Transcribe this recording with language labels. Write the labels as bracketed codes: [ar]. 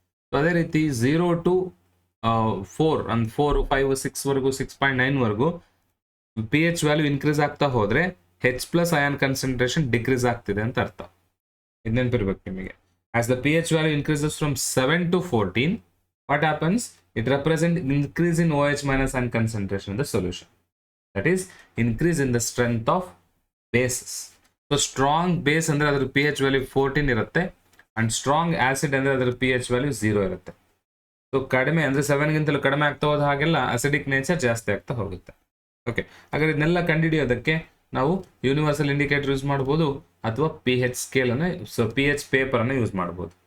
[kn] So ಅದೇ ರೀತಿ 0 to 4 and 4, 5, 6 ವರೆಗೂ 6.9 ವರೆಗೂ pH ವ್ಯಾಲ್ಯೂ ಇನ್ಕ್ರೀಸ್ ಆಗ್ತಾ ಹೋದ್ರೆ H+ ಅಯಾನ್ ಕನ್ಸಂಟ್ರೇಷನ್ ಡಿಕ್ರೀಸ್ ಆಗ್ತಿದೆ ಅಂತ ಅರ್ಥ. ಇದು ನೆನಪಿರ್ಬೇಕು ನಿಮಗೆ. [en] As the pH value increases from 7 to 14, what happens? It represents increase in OH- ion concentration in the solution. That is increase in the strength of bases. [kn] So strong base ಅಂದ್ರೆ ಅದರ pH value 14 ಇರುತ್ತೆ and strong acid ಅಂದ್ರೆ ಅದರ pH value 0 ಇರುತ್ತೆ. So ಕಡಿಮೆ ಅಂದ್ರೆ 7 ಗಿಂತಲೂ ಕಡಿಮೆ ಆಗ್ತಾ ಹೋದ ಹಾಗೆಲ್ಲ ಅಸಿಡಿಕ್ ನೇಚರ್ ಜಾಸ್ತಿ ಆಗ್ತಾ ಹೋಗುತ್ತೆ. ಓಕೆ, ಹಾಗಾದ್ರೆ ಇದನ್ನೆಲ್ಲ ಕಂಡುಹಿಡಿಯೋದಕ್ಕೆ ನಾವು ಯೂನಿವರ್ಸಲ್ ಇಂಡಿಕೇಟರ್ ಯೂಸ್ ಮಾಡ್ಬೋದು ಅಥವಾ pH ಸ್ಕೇಲ್ ಅನ್ನು, ಸೊ pH ಪೇಪರ್ ಅನ್ನು ಯೂಸ್ ಮಾಡ್ಬೋದು.